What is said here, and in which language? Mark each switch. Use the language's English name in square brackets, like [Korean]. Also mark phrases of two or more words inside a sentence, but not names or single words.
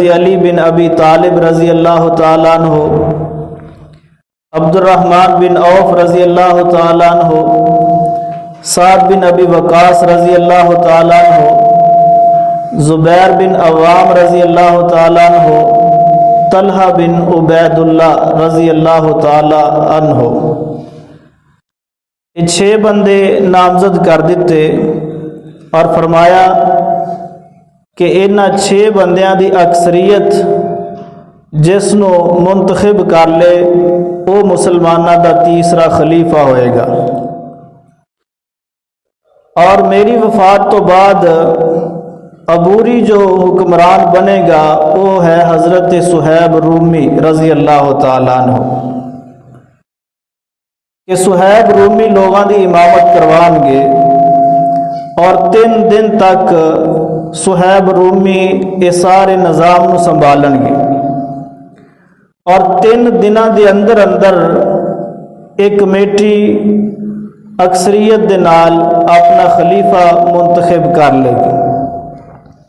[Arabic] علی بن ابی طالب رضی اللہ تعالیٰ عنہ، عبد الرحمن بن عوف رضی اللہ تعالیٰ عنہ، سعد بن ابی وقاص رضی اللہ تعالیٰ عنہ، زبیر بن عوام رضی اللہ تعالیٰ عنہ، طلحہ بن عبید اللہ رضی اللہ تعالیٰ عنہ۔ [Punjabi] یہ 6 بندے نامزد کر دیتے اور فرمایا کہ انہاں 6 بندیاں دی اکثریت جس نو منتخب کر لے وہ مسلمانہ دا تیسرا خلیفہ ہوئے گا، اور میری وفات تو بعد عبوری جو حکمران بنے گا وہ ہے حضرت صہیب رومی [Arabic] رضی اللہ تعالیٰ عنہ، [Punjabi] کہ صہیب رومی لوگاں دی امامت کروان گے اور 3 دن تک صہیب رومی اس سارے نظام نو سنبھالن گے، اور 3 دنوں دے اندر اندر ایک کمیٹی اکثریت دے نال اپنا خلیفہ منتخب کر لے گی۔